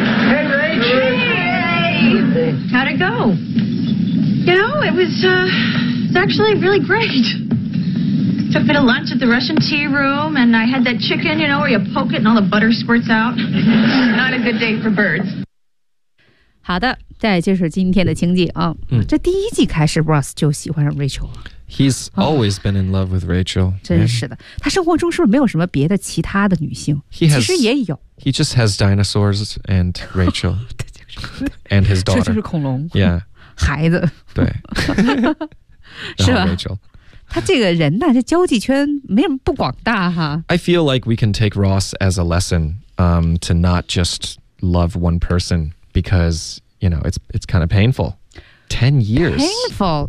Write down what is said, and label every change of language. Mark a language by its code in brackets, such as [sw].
[en] Hey, Rach. Hey. How'd it go? You know, it was, it's actually really great. Took me to lunch at the Russian tea room, and I had that chicken, you know, where you poke it and all the butter squirts out. Not a good day for birds. [zh] 好的，再就是今天的情节啊。这第一季开始 ，Ross 就喜欢上 Rachel。 [en] He's always been in love with Rachel. [zh] 真是的，他生活中是不是没有什么别的其他的女性？其实也有。 [en] He just has dinosaurs and Rachel, and his daughter. [zh] 这就是恐龙。 [en] Yeah. [zh] 孩子。对。是吧？Rachel，他这个人呢，这交际圈没什么不广大哈。 [en] I feel like we can take Ross as a lesson, to not just love one person. Because, you know, it's kind of painful. 10 years. Painful?